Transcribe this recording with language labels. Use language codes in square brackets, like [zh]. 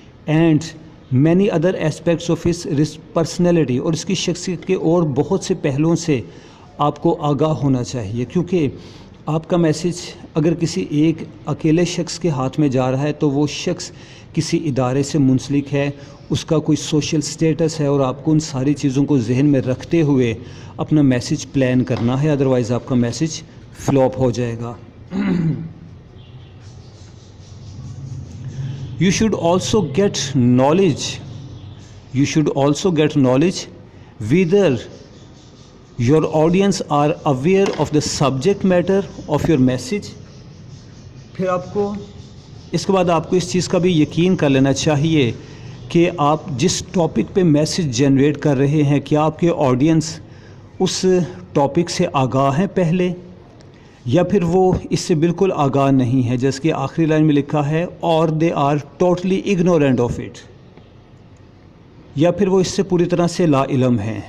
[en] and many other aspects of his personality, [ur] اور اس کی شخصیت کے اور بہت سے پہلوؤں سے آپ کو آگاہ ہونا چاہیے، کیونکہ آپ کا میسیج اگر کسی ایک اکیلے شخص کے ہاتھ میں جا رہا ہے تو وہ شخص کسی ادارے سے منسلک ہے، اس کا کوئی سوشل سٹیٹس ہے، اور آپ کو ان ساری چیزوں کو ذہن میں رکھتے ہوئے اپنا میسیج پلان کرنا ہے، ادروائز آپ کا میسیج فلاپ ہو جائے گا. [en] You should also get knowledge you should also get knowledge whether your audience are aware of the subject matter of your message. [ur] پھر آپ کو اس کے بعد آپ کو اس چیز کا بھی یقین کر لینا چاہیے کہ آپ جس ٹاپک پہ میسج جنریٹ کر رہے ہیں کیا آپ کے آڈینس اس ٹاپک سے آگاہ ہیں پہلے, یا پھر وہ اس سے بالکل آگاہ نہیں ہے, جیسے کہ آخری لائن میں لکھا ہے اور [en] they are totally ignorant of it, [ur] یا پھر وہ اس سے پوری طرح سے لا علم ہیں.